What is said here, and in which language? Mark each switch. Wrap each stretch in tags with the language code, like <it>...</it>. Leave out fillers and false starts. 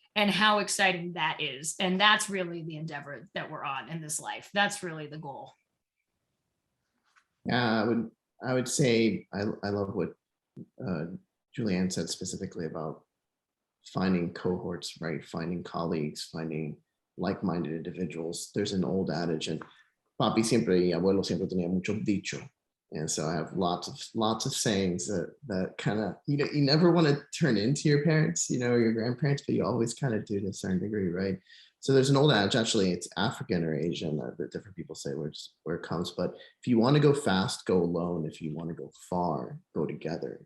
<en>And how exciting that is. And that's really the endeavor that we're on in this life. That's really the goal. Yeah, I would say I love what Julianne said specifically about finding cohorts, right? Finding colleagues, finding like-minded individuals. There's an old adage, and</en> <es>papi siempre y abuelo siempre tenía mucho dicho.</es> <en>And so I have lots of sayings that kind of, you never want to turn into your parents, or your grandparents, but you always kind of do to a certain degree, right? So there's an old adage, actually, it's African or Asian, that different people say where it comes. But if you want to go fast, go alone. If you want to go far, go together.</en>